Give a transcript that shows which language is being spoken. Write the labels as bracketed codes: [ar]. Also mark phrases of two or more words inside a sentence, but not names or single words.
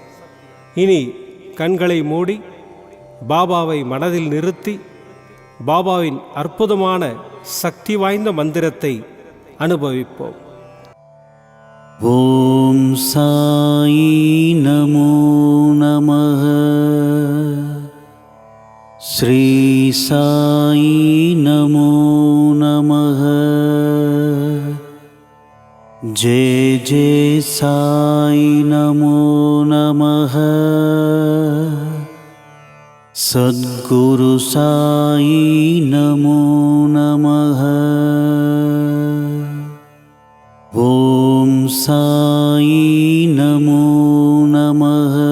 [ta] இனி கண்களை மூடி பாபாவை மனதில் நிறுத்தி பாபாவின் அற்புதமான சக்தி வாய்ந்த மந்திரத்தை அனுபவிப்போம். [sa] ओम् साई नमो नमः. श्री साई नमो नमः. जय जय साई नमो नमः। सद्गुरु साई नमो नमः। ओम साई नमो नमः।